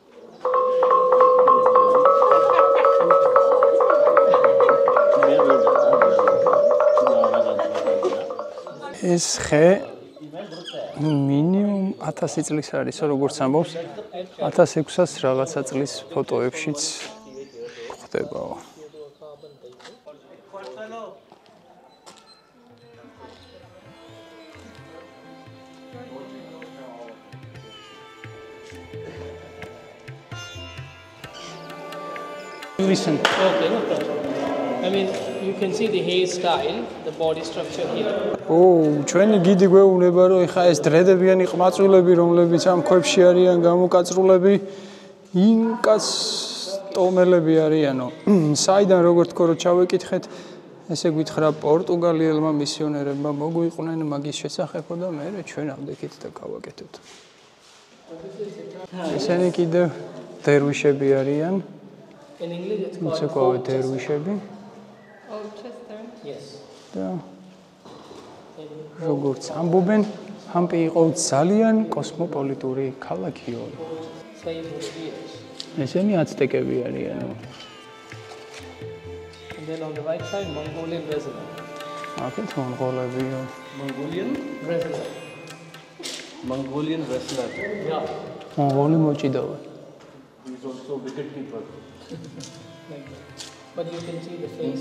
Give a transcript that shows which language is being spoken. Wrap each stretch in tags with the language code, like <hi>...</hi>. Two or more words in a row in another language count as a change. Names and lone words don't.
<ka>ეს ხე მინიმუმ 1000 წლის არის, როგორც ამბობს, 1600 რაღაცა წლის ფოტოებშიც გვხვდებაო.</ka> <en>Listen. Okay, no problem. I mean, you can see the hairstyle, the body structure here.</en> <ka>ჩვენი გიდი გვეუბნება, რომ ეხა ეს დრედებიანი ყმაწვილები, რომლებიც ამ ქვებში არიან გამოკაწრულები, ინკას ტომელები არიანო. საიდან როგორ თქო რომ ჩავეკითხეთ, ესე გითხრა პორტუგალიელმა მისიონერებმა მოგვიყვნენ მაგის შესახებო და მე ჩვენ ავდექით და გავაკეთებთ. ესენი კიდევ დერვიშები არიან.</ka> <en>In English it's called Colchester. Yes.</en> <ka>და როგორც ამბობენ, ჰამპი იყო ძალიან კოსმოპოლიტური ქალაქიო. ესენი აცტეკები არიან.</ka> <en>And then on the right side, Mongolian resident.</en> <ka>აქეთ მონღოლებიო.</ka> <en>Mongolian resident. Mongolian wrestler. Yeah.</en> <ka>მონღოლი მოჭიდავე.</ka> <en>He's also wicket keeper. But you can see the face.</en>